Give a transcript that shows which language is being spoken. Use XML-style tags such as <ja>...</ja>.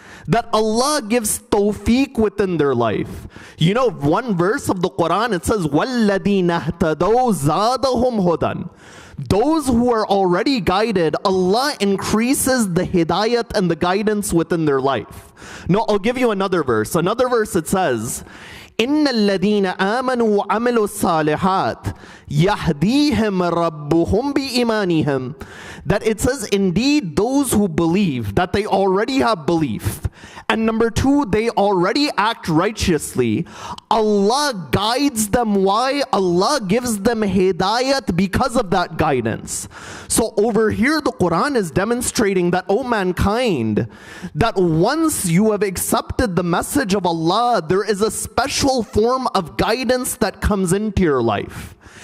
<en>That Allah gives tawfiq within their life. You know, one verse of the Quran, it says,</en> <ar>وَالَّذِينَ اهْتَدَوْا زَادَهُمْ هُدًى.</ar> <en>Those who are already guided, Allah increases the hidayat and the guidance within their life. No, I'll give you another verse. Another verse, it says,</en> <ar>إِنَّ الَّذِينَ آمَنُوا وَعَمِلُوا الصَّالِحَاتِ يَهْدِيهِمْ رَبُّهُمْ بِإِيمَانِهِمْ.</ar> <en>That it says, indeed, those who believe, that they already have belief. And number two, they already act righteously. Allah guides them. Why? Allah gives them hidayat because of that guidance. So over here, the Quran is demonstrating that, O mankind, that once you have accepted the message of Allah, there is a special form of guidance that comes into your life.</en>